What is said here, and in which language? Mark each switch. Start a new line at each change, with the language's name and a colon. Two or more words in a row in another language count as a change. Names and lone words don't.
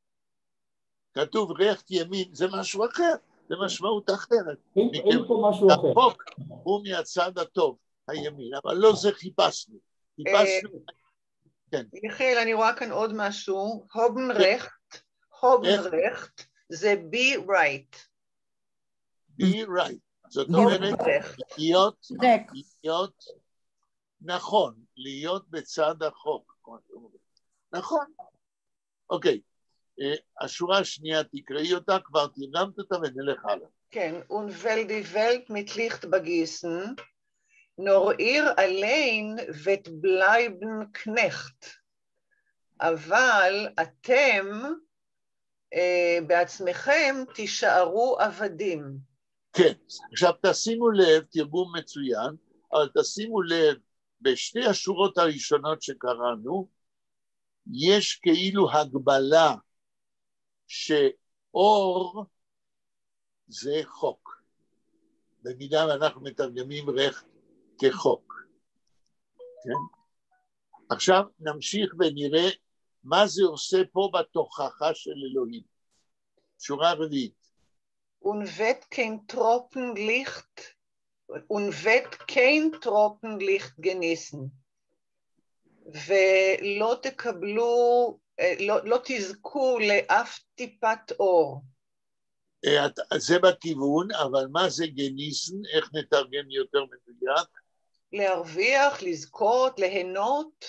Hebrew: כתוב רכט ימין, זה משהו אחר. זה משמעות אחרת. אין פה משהו אחר. החוק הוא מהצד הטוב, הימין, אבל לא זה חיפשנו. חיפשנו... כן. יחיל, אני רואה כאן עוד משהו. הובנרכט זה
English: be right. be right.
Hebrew: זאת אומרת, להיות נכון, להיות בצד החוק. נכון. אוקיי. השורה השנייה, תקראי אותה, כבר תרגמת אותה ונלך הלאה. כן,
German: und weil die Welt mit Licht begießen, nur ihr allein wird bleiben Knecht.
Hebrew: אבל אתם בעצמכם תישארו עבדים. כן, עכשיו תשימו לב, תרגום מצוין, אבל תשימו לב, בשתי השורות הראשונות שקראנו, יש כאילו הגבלה שאור זה חוק. במידה ואנחנו מתרגמים רכט כחוק. כן? עכשיו נמשיך ונראה מה זה עושה פה בתוכחה של אלוהים. שורה רביעית.
German: Und wird kein Tropenlicht genießen.
Hebrew: ולא תקבלו, לא תזכו לאף טיפת אור. זה בכיוון, אבל מה זה גניסן? איך נתרגם יותר מדויק? להרוויח, לזכות, ליהנות.